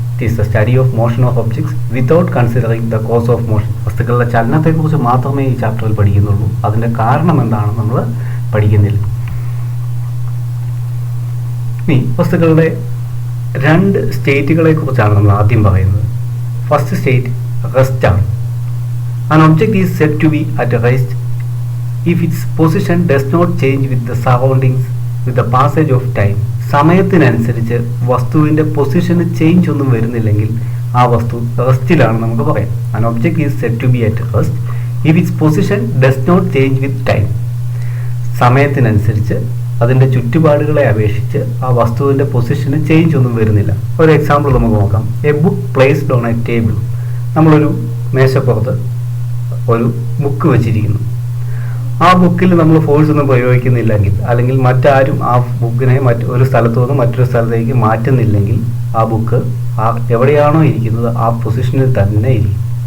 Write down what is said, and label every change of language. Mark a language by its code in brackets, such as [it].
[en] It is the study of motion of objects without considering the cause of motion. [ml] വസ്തുക്കളുടെ ചലനത്തെക്കുറിച്ച് മാത്രമേ ഈ ചാപ്റ്ററിൽ പഠിക്കുന്നുള്ളൂ. അതിൻ്റെ കാരണം എന്താണെന്ന് നമ്മൾ പഠിക്കുന്നില്ല. ഇനി വസ്തുക്കളുടെ 2 സ്റ്റേറ്റുകളെ കുറിച്ചാണ് നമ്മൾ ആദ്യം പറയുന്നത്. ഫസ്റ്റ് സ്റ്റേറ്റ് റെസ്റ്റ് ആണ്. [en] An object is said to be at rest if its position does not change with the surroundings with the passage of time. [ml] സമയത്തിനനുസരിച്ച് വസ്തുവിൻ്റെ പൊസിഷന് ചേഞ്ച് ഒന്നും വരുന്നില്ലെങ്കിൽ ആ വസ്തു റെസ്റ്റിലാണ് നമുക്ക് പറയാം. [en] An object is said to be at rest if its position does not change with time. [ml] സമയത്തിനനുസരിച്ച് അതിൻ്റെ ചുറ്റുപാടുകളെ അപേക്ഷിച്ച് ആ വസ്തുവിൻ്റെ പൊസിഷന് ചേഞ്ച് ഒന്നും വരുന്നില്ല. ഒരു എക്സാമ്പിൾ നമുക്ക് നോക്കാം. [en] A book placed on a table. [ml] നമ്മളൊരു മേശപ്പുറത്ത് ഒരു ബുക്ക് വെച്ചിരിക്കുന്നു. ആ ബുക്കിൽ നമ്മൾ ഫോഴ്സ് ഒന്നും പ്രയോഗിക്കുന്നില്ലെങ്കിൽ, അല്ലെങ്കിൽ മറ്റാരും ആ ബുക്കിനെ ഒരു സ്ഥലത്തു നിന്ന് മറ്റൊരു സ്ഥലത്തേക്ക് മാറ്റുന്നില്ലെങ്കിൽ ആ ബുക്ക് എവിടെയാണോ ഇരിക്കുന്നത് ആ പൊസിഷനിൽ തന്നെ ഇരിക്കും.